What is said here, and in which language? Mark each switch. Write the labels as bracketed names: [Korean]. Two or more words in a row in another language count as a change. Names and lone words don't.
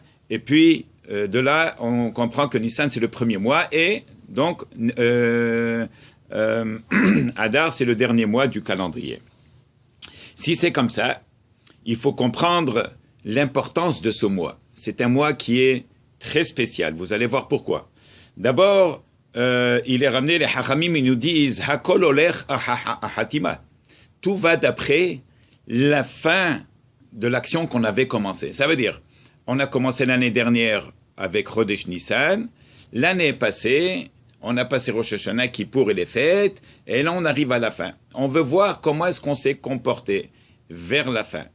[French] Et puis, de là, on comprend que Nissan, c'est le premier mois, et donc, Hadar, c'est le dernier mois du calendrier. Si c'est comme ça, il faut comprendre l'importance de ce mois. C'est un mois qui est très spécial. Vous allez voir pourquoi. D'abord, il est ramené, les Hachamim, ils nous disent [Hebrew] הכל הולך החתימה. [French] Tout va d'après la fin de l'action qu'on avait commencée. Ça veut dire, on a commencé l'année dernière avec Chodesh Nissan. L'année passée, on a passé Rosh Hashanah, Kippour et les fêtes. Et là, on arrive à la fin. On veut voir comment est-ce qu'on s'est comporté vers la fin.